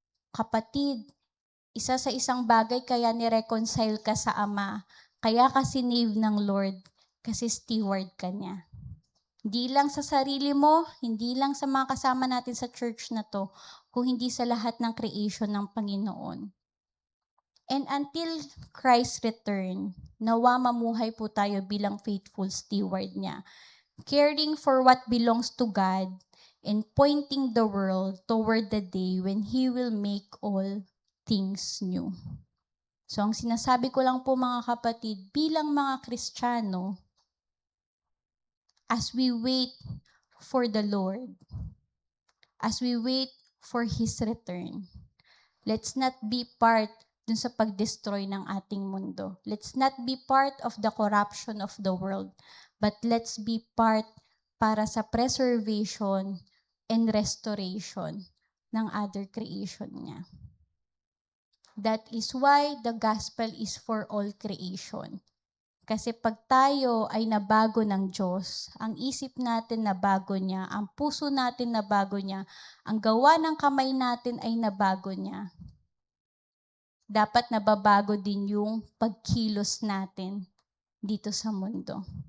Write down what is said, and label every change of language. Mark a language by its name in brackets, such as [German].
[Filipino] Kapatid, isa sa isang bagay kaya ni-reconcile ka sa Ama, kaya ka sinave ng Lord, kasi steward ka niya. Hindi lang sa sarili mo, hindi lang sa mga kasama natin sa church na to, kung hindi sa lahat ng creation ng Panginoon. [English] And until Christ's return, [Filipino] nawa mamuhay po tayo bilang [English] faithful steward niya, caring for what belongs to God and pointing the world toward the day when He will make all things new. [Filipino] So ang sinasabi ko lang po mga kapatid, bilang mga Kristiyano, [English] as we wait for the Lord, as we wait for His return, let's not be part [Filipino] dun sa pag-destroy ng ating mundo. [English] Let's not be part of the corruption of the world, but let's be part [Filipino] para sa [English] preservation and restoration ng other creation niya. That is why the gospel is for all creation. [Filipino] Kasi pag tayo ay nabago ng Diyos, ang isip natin nabago niya, ang puso natin nabago niya, ang gawa ng kamay natin ay nabago niya, dapat nababago din yung pagkilos natin dito sa mundo.